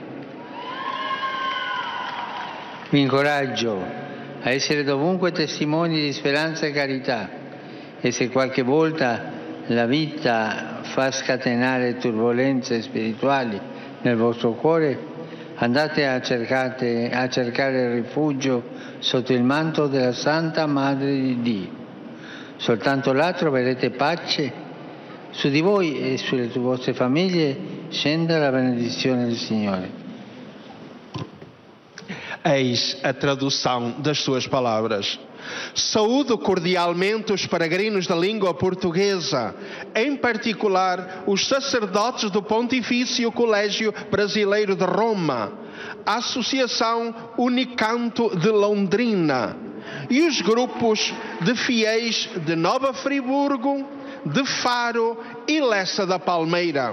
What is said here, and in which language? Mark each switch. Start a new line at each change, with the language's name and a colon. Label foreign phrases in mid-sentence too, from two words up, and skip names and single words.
Italian: Vi incoraggio a essere dovunque testimoni di speranza e carità, e se qualche volta la vita fa scatenare turbolenze spirituali nel vostro cuore, andate a cercare rifugio sotto il manto della Santa Madre di Dio. Soltanto là troverete pace. Su di voi e sulle vostre famiglie scenda la benedizione del Signore.
Portuguese: Eis a tradução das suas palavras. Saúdo cordialmente os peregrinos da língua portuguesa, em particular os sacerdotes do Pontifício Colégio Brasileiro de Roma, a Associação Unicanto de Londrina e os grupos de fiéis de Nova Friburgo, de Faro e Lessa da Palmeira.